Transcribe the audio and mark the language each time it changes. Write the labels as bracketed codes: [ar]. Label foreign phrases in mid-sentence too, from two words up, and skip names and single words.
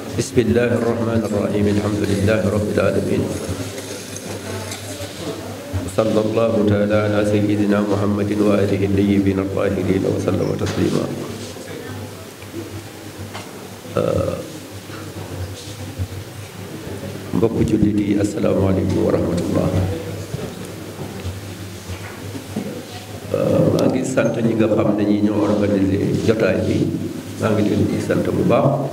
[ar] بسم الله الرحمن الرحيم الحمد لله رب العالمين صلى الله تعالى على سيدنا محمد وآله الطيبين الطاهرين وسلم تسليما [wo] mbokk jullit yi [ar] السلام عليكم ورحمة الله [wo] maa ngi sant ñi nga xam ne ñi ñoo organisé jotaay bi maa ngi leen di sant bu baax